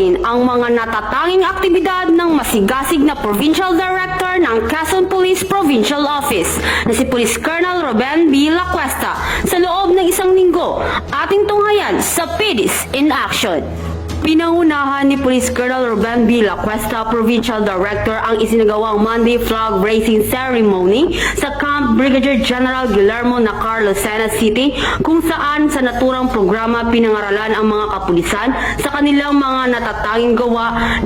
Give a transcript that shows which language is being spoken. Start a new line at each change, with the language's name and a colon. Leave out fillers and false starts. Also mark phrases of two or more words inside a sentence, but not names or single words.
Filipino: ang mga natatanging aktibidad ng masigasig na
English: Provincial Director
Filipino: ng Quezon Police Provincial Office na si Police Colonel Ruben B. Lacuesta sa loob ng isang linggo. Ating tunghayan sa PDIS in Action. Pinangunahan ni Police Colonel Ruben B. Lacuesta,
English: Provincial Director,
Filipino: ang isinagawang
English: Monday Flag Raising Ceremony
Filipino: sa Camp Brigadier General Guillermo Nacar, Lucena City, kung saan sa naturang programa pinangaralan ang mga kapulisan sa kanilang mga natatanging gawa.